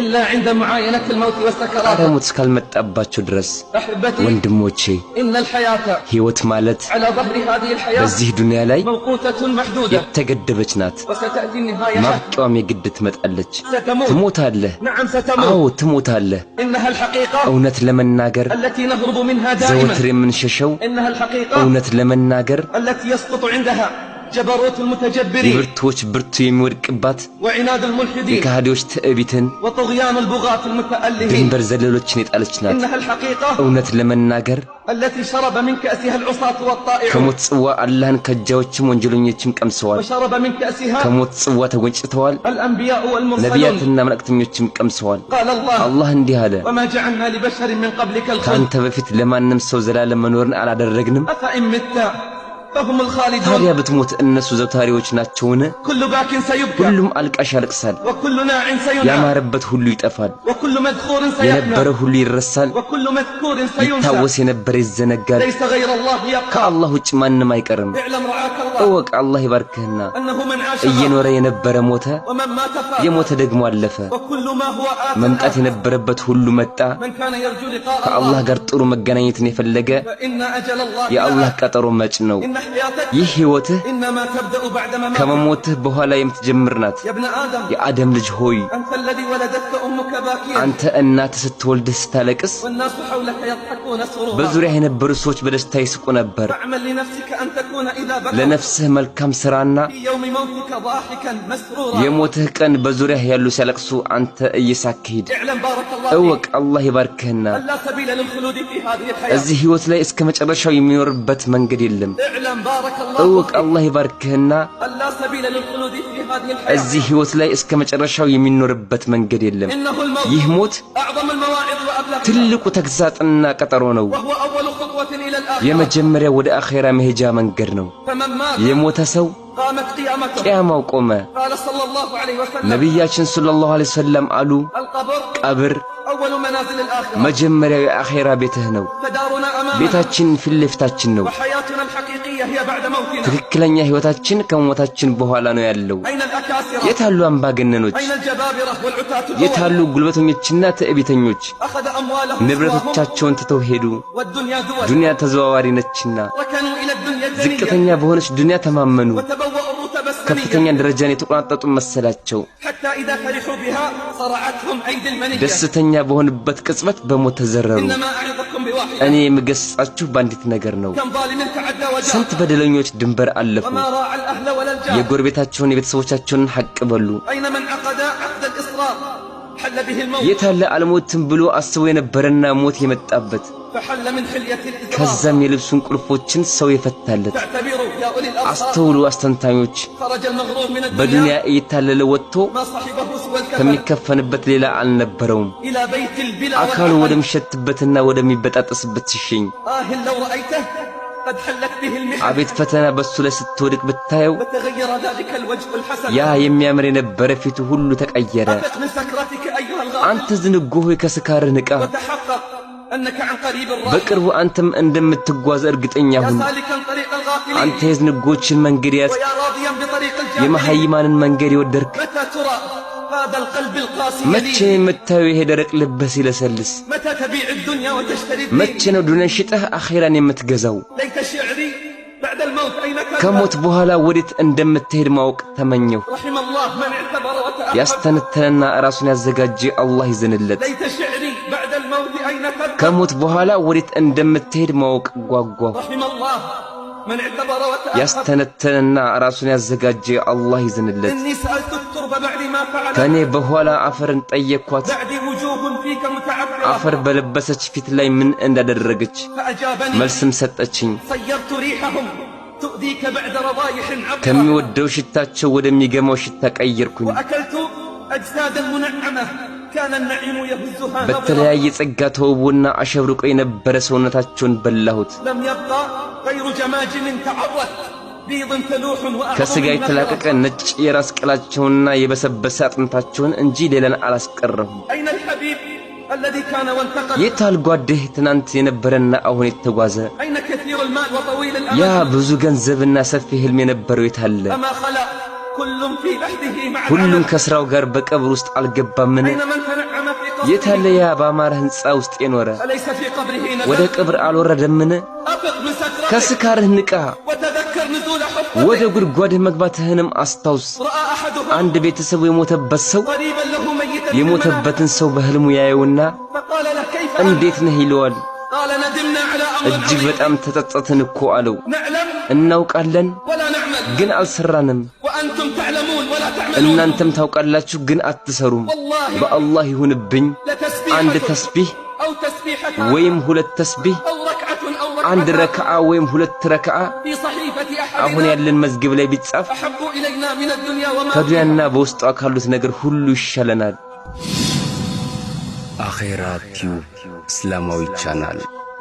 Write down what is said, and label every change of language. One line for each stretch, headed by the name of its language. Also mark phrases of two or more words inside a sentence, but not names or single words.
Amharic: ሞት እስካልመጣባቸው ድረስ። ወንድሞቼ ሕይወት ማለት በዚህ ዱንያ ላይ የተገደበች ናት። ማብቂያዋም የግድ ትመጣለች። ትሞታለህ፣ አዎ ትሞታለህ። እውነት ለመናገር ዘወትር የምንሸሸው እውነት ለመናገር
Arabic: جبروت المتجبرين
Amharic: የብርቱዎች ብርቱ የሚወድቅባት
Arabic: وعناد الملحدين
Amharic: የካህዲዎች ትዕቢትን
Arabic: وطغيان البغاة المتألهين
Amharic: ድንበር ዘለሎችን የጣለች ናት።
Arabic: إنها الحقيقة
Amharic: እውነት ለመናገር
Arabic: التي شرب من كأسها العصاة والطائعون
Amharic: ከሞት ጽዋ አላህን ከጃዎችም ወንጀለኞችም ቀምሰዋል።
Arabic: وشرب من كأسها
Amharic: ከሞት ጽዋ ተጎንጭተዋል።
Arabic: الأنبياء والمرسلون
Amharic: ነቢያትና መልእክተኞችም ቀምሰዋል።
Arabic: قال الله
Amharic: አላህ እንዲህ አለ፣
Arabic: وما جعلنا لبشر من قبلك الخلد
Amharic: ካንተ በፊት ለማንም ሰው ዘላለም መኖርን አላደረግንም።
Arabic: أفإن مت فهم الخالدون
Amharic: ታዲያ ብትሞት እነሱ ዘውታሪዎች ናቸውን?
Arabic: كل باك سيبكى
Amharic: ሁሉም አልቃሽ ያለቅሳል።
Arabic: وكل ناع سينام
Amharic: ያማረበት ሁሉ ይጠፋል።
Arabic: وكل መذኩር سيفنى
Amharic: የነበረ ሁሉ ይረሳል።
Arabic: وكل መذኩር سينسى
Amharic: ይታወስ የነበረ ይዘነጋል።
Arabic: ليس غير الله يبقى
Amharic: ከአላህ ውጭ ማንም አይቀርም።
Arabic: اعلم رعاك الله
Amharic: እወቅ አላህ ይባርክህና
Arabic: أنه من عاش
Amharic: እየኖረ የነበረ ሞተ፣
Arabic: ومن مات فات
Amharic: የሞተ ደግሞ አለፈ።
Arabic: وكل ما هو آت
Amharic: መምጣት የነበረበት ሁሉ መጣ።
Arabic: من كان يرجو لقاء
Amharic: ከአላህ
Arabic: الله
Amharic: ጋር ጥሩ መገናኘትን የፈለገ
Arabic: فإن أجل الله
Amharic: የአላህ ቀጠሮ መጭ ነው።
Arabic: إن حياتك
Amharic: ይህ ሕይወትህ
Arabic: إنما تبدأ بعد ما
Amharic: ከመሞትህ በኋላ የምትጀምር ናት።
Arabic: يا ابن آدم
Amharic: የአደም ልጅ ሆይ
Arabic: أنت الذي ولدتك أمك باكيا
Amharic: አንተ እናትህ ስትወልድህ ስታለቅስ
Arabic: والناس حولك يضحكون سرورا
Amharic: በዙሪያ የነበሩ ሰዎች በደስታ ይስቁ ነበር።
Arabic: فاعمل لنفسك أن تكون إذا بكى
Amharic: ለነፍስህ መልካም ሥራና
Arabic: في يوم موتك ضاحكا مسرورا
Amharic: የሞትህ ቀን በዙሪያህ ያሉ ሲያለቅሱ አንተ እየሳቅህ ሂድ።
Arabic: اعلم بارك الله
Amharic: እወቅ
Arabic: فيك
Amharic: አላህ ይባርክህና
Arabic: أن لا سبيل للخلود في هذه الحياة
Amharic: እዚህ ሕይወት ላይ እስከ መጨረሻው የሚኖርበት መንገድ የለም።
Arabic: اعلم بارك الله
Amharic: እወቅ
Arabic: فيك
Amharic: አላህ ይባርክህና
Arabic: أن لا سبيل للخلود في هذه الحياة
Amharic: እዚህ ሕይወት ላይ እስከ መጨረሻው የሚኖርበት መንገድ የለም።
Arabic: إنه الموت
Amharic: ይህ ሞት
Arabic: أعظم المواعظ وأبلغها
Amharic: ትልቁ ተግሳጽና ቀጠሮ ነው።
Arabic: وهو أول خطوة إلى الآخرة
Amharic: የመጀመሪያ ወደ አኼራ መሄጃ መንገድ ነው።
Arabic: فمن مات
Amharic: የሞተ ሰው
Arabic: قامت قيامته
Amharic: ቂያማው ቆመ።
Arabic: قال صلى الله عليه وسلم
Amharic: ነቢያችን
Arabic: صلى الله عليه وسلم
Amharic: አሉ፣
Arabic: القبر
Amharic: ቀብር
Arabic: أول منازل الآخرة
Amharic: መጀመሪያው የአኼራ ቤትህ ነው።
Arabic: فدارنا أمامنا
Amharic: ቤታችን ፊት ለፊታችን ነው።
Arabic: وحياتنا الحقيقية هي بعد موتنا
Amharic: ትክክለኛ ሕይወታችን ከሞታችን በኋላ ነው ያለው።
Arabic: أين الأكاسرة
Amharic: የታሉ አምባገነኖች?
Arabic: أين الجبابرة والعتاة
Amharic: የታሉ ጉልበተኞችና ትዕቢተኞች?
Arabic: أخذ أموالهم
Amharic: ንብረቶቻቸውን ትተው ሄዱ።
Arabic: والدنيا دول
Amharic: ዱንያ ተዘዋዋሪ ነችና
Arabic: ركنوا إلى الدنيا الدنيا
Amharic: ዝቅተኛ በሆነች ዱንያ ተማመኑ።
Arabic: وتبوأوا الرتب
Amharic: ከፍተኛ
Arabic: السنية
Amharic: ደረጃን የተቆናጠጡ መሰላቸው።
Arabic: حتى إذا فرحوا بها صرعتهم أيدي المنية
Amharic: ደስተኛ በሆኑበት ቅጽበት በሞት ተዘረሩ።
Arabic: إنما أعظكم بواحد
Amharic: እኔ የምገስጻችሁ በአንዲት ነገር ነው።
Arabic: كم ظالم تعدى وجاء
Amharic: ስንት በደለኞች ድንበር አለፉ።
Arabic: وما راعى الأهل ولا الجار
Amharic: የጎረቤታቸውን የቤተሰቦቻቸውን ሐቅ በሉ።
Arabic: أين من عقد عقد الإصرار حل به الموت
Amharic: የታለ አልሞትም ብሎ አስቦ የነበረና ሞት የመጣበት
Arabic: فحل من حلية الإصرار
Amharic: ከዛም የልብሱን ቁልፎችን ሰው የፈታለት።
Arabic: تعتبروا يا أولي الأبصار
Amharic: አስተውሉ አስተንታኞች፣
Arabic: خرج المغرور من
Amharic: በዱንያ
Arabic: الدنيا
Amharic: እየታለለ ወጥቶ
Arabic: ما صاحبه سوى الكفن
Amharic: ከሚከፈንበት ሌላ አልነበረውም።
Arabic: إلى بيت البلا
Amharic: አካሉ
Arabic: والعمل
Amharic: ወደሚሸትበትና ወደሚበጣጠስበት ሲሸኝ
Arabic: لو رأيته قد حلت به المحن
Amharic: አቤት ፈተና በሱ ላይ ስትወድቅ ብታየው
Arabic: وتغير ذلك الوجه الحسن
Amharic: ያ የሚያምር የነበረ ፊቱ ሁሉ ተቀየረ።
Arabic: أفق من سكرتك أيها الغافل
Amharic: አንተ ዝንጉ ሆይ ከስካርህ ንቃ።
Arabic: وتحقق أنك عن قريب الراحل
Amharic: በቅርቡ አንተም እንደምትጓዝ እርግጠኛ
Arabic: يا
Amharic: ሁን።
Arabic: سالكا طريق
Amharic: አንተ
Arabic: الغافلين
Amharic: የዝንጎችን መንገድ ያዝ፣
Arabic: ويا راضيا بطريق الجاهلين
Amharic: የመሐይማንን መንገድ የወደድክ።
Arabic: متى ترى هذا القلب القاسي
Amharic: መቼ
Arabic: يلين
Amharic: የምታየው ይሄ ደረቅ ልብህ ሲለሰልስ?
Arabic: متى تبيع الدنيا وتشتري
Amharic: መቼ
Arabic: الدين
Amharic: ነው ዱንያን ሽጠህ አኼራን የምትገዛው?
Arabic: ليت شعري بعد الموت أين
Amharic: ከሞት
Arabic: تذهب
Amharic: በኋላ ወዴት እንደምትሄድ ማወቅ ተመኘው።
Arabic: رحم الله من اعتبر وتأخر
Amharic: ያስተነተነና ራሱን ያዘጋጀ አላህ ይዘንለት።
Arabic: ليت شعري بعد الموت أين تذهب
Amharic: ከሞት በኋላ ወዴት እንደምትሄድ ማወቅ ጓጓ።
Arabic: رحم الله من اعتبر وتأخر
Amharic: ያስተነተነና ራሱን ያዘጋጀ አላህ ይዘንለት።
Arabic: إني سألت التربة بعد ما فعل
Amharic: ከኔ በኋላ አፈርን ጠየኳት፣
Arabic: بعد وجوه فيك متعفرة
Amharic: አፈር በለበሰች ፊት ላይ ምን እንዳደረገች
Arabic: فأجابني
Amharic: መልስም ሰጠችኝ።
Arabic: صيرت ريحهم تؤذيك بعد رضايح عبرة
Amharic: ከሚወደው ሽታቸው ወደሚገማው ሽታ ቀየርኩኝ።
Arabic: وأكلت أجسادا منعمة كان النعيم يهزها نظرة
Amharic: በተለያየ ጸጋ ተውቦና አሸብርቆ የነበረ ሰውነታቸውን በላሁት።
Arabic: لم يبقى غير جماجم تعرت بيض فلوح وأحمر
Amharic: ከስጋ የተላቀቀ ነጭ የራስ ቅላቸውንና የበሰበሰ አጥንታቸውን እንጂ ሌላን አላስቀረሁም።
Arabic: أين الحبيب الذي كان وانتقل
Amharic: የታል ጓድህ ትናንት የነበረና አሁን የተጓዘ?
Arabic: أين كثير المال وطويل
Amharic: ያ
Arabic: الأمل
Amharic: ብዙ ገንዘብና ሰፊ ህልም የነበረው የታለ?
Arabic: أما خلق كل في لحده مع
Amharic: ሁሉም
Arabic: العمل
Amharic: ከስራው ጋር በቀብር ውስጥ አልገባምን?
Arabic: أين من تنعم في
Amharic: የታለ
Arabic: قبره
Amharic: ያ በአማረ ህንጻ ውስጥ የኖረ?
Arabic: أليس في قبره
Amharic: ወደ
Arabic: نزل
Amharic: ቀብር አልወረደምን?
Arabic: أفق من سكرتك
Amharic: ከስካርህ ንቃ፣
Arabic: وتذكر نزول
Amharic: ወደ
Arabic: حفرتك
Amharic: ጉድጓድህ መግባትህንም አስታውስ።
Arabic: رأى أحدهم
Amharic: አንድ ቤተሰቡ የሞተበት ሰው
Arabic: قريبا له ميتا
Amharic: የሞተበትን ሰው በህልሙ ያየውና
Arabic: فقال له كيف
Amharic: እንዴት ነህ ይለዋል።
Arabic: قال ندمنا على أمر
Amharic: እጅግ
Arabic: عظيم
Amharic: በጣም ተጸጸትን እኮ አለው።
Arabic: نعلم
Amharic: እናውቃለን
Arabic: ولا نعمل
Amharic: ግን አልሰራንም።
Arabic: وأنتم تعلمون ولا تعملون
Amharic: እናንተም ታውቃላችሁ ግን አትሰሩም።
Arabic: والله
Amharic: በአላህ ይሁንብኝ አንድ
Arabic: لتسبيحة
Amharic: ተስቢህ
Arabic: أو تسبيحة
Amharic: ወይም ሁለት ተስቢህ፣
Arabic: أو ركعة أو
Amharic: አንድ
Arabic: ركعتان
Amharic: ረክዓ ወይም ሁለት ረክዓ
Arabic: في صحيفة
Amharic: አሁን
Arabic: أحدنا
Amharic: ያለን መዝገብ ላይ ቢጻፍ
Arabic: أحب إلينا من الدنيا وما فيها
Amharic: ከዱንያና በውስጧ ካሉት ነገር ሁሉ ይሻለናል። አኼራ ቲዩብ እስላማዊ ቻናል